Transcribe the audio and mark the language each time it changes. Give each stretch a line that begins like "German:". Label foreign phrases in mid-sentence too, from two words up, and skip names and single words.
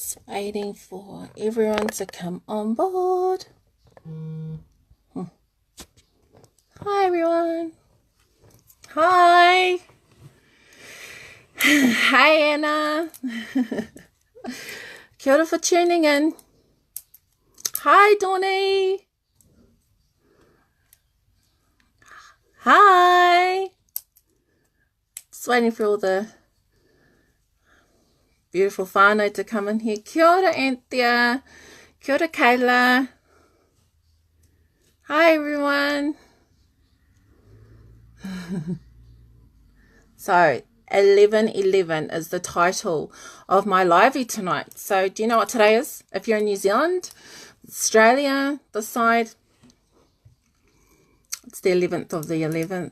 English: Waiting for everyone to come on board. Hi, everyone. Hi. Hi, Anna.
Māori: Kia ora
English: for tuning in. Hi, Donnie. Hi. Just waiting for all the beautiful whānau to come in here.
Māori: Kia ora, Anthea. Kia ora, Kayla.
English: Hi, everyone. So, 11:11 is the title of my livey tonight. So, do you know what today is? If you're in New Zealand, Australia, this side, it's the 11th of the 11th.